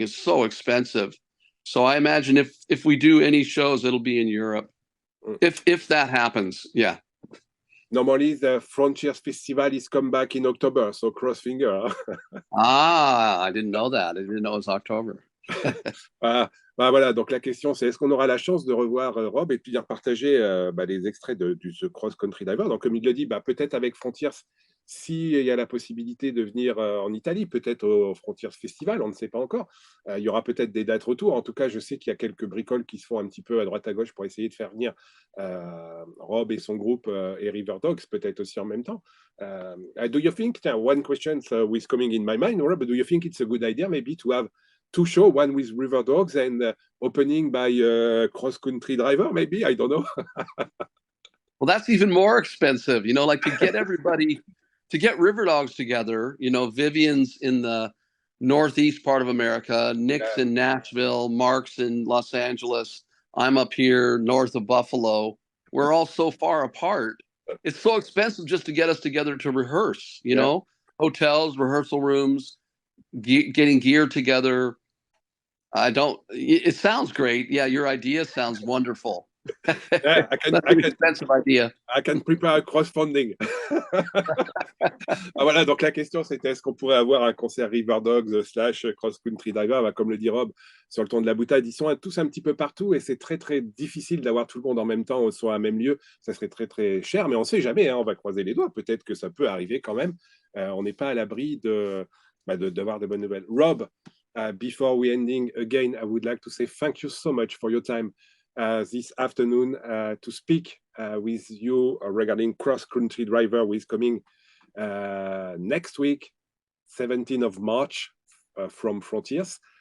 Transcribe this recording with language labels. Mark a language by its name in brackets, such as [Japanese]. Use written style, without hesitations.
[English] It's so expensive. So I imagine if we do any shows, it'll be in Europe. If that happens, yeah. Normally the Frontiers Festival is come back in October, so cross finger. I didn't know that. I didn't know it was October. [French] Voilà, donc la question c'est est-ce qu'on aura la chance de revoir Rob et puis de partager les extraits de ce Cross Country Driver. Donc comme il le dit, peut-être avec Frontiers s'il y a la possibilité de venir en Italie, peut-être au Frontiers Festival, on ne sait pas encore. Il y aura peut-être des dates retour. En tout cas, je sais qu'il y a quelques bricoles qui se font un petit peu à droite à gauche pour essayer de faire venir Rob et son groupe et Riverdogs peut-être aussi en même temps. [English] Do you think, one question is coming in my mind, Rob, do you think it's a good idea maybe to have two shows, one with Riverdogs and opening by cross-country driver, maybe? I don't know. Well, that's even more expensive, you know, like to get everybody, to get Riverdogs together, you know, Vivian's in the northeast part of America, Nick's in Nashville, Mark's in Los Angeles, I'm up here north of Buffalo. We're all so far apart. It's so expensive just to get us together to rehearse, you know, hotels, rehearsal rooms, getting gear together. It sounds great. Yeah, your idea sounds wonderful. Yeah, That's an expensive idea. I can prepare a crowdfunding. [French] Voilà, donc la question c'était est-ce qu'on pourrait avoir un concert Riverdogs / Cross Country Diver, comme le dit Rob, sur le ton de la boutade. Ils sont tous un petit peu partout et c'est très très difficile d'avoir tout le monde en même temps soit à un même lieu. Ça serait très très cher, mais on ne sait jamais, hein, on va croiser les doigts. Peut-être que ça peut arriver quand même. On n'est pas à l'abri d'avoir de bonnes nouvelles. [English] Rob, before we ending again, I would like to say thank you so much for your time this afternoon to speak with you regarding Cross Country Driver, who is coming next week, 17th of March, from Frontiers.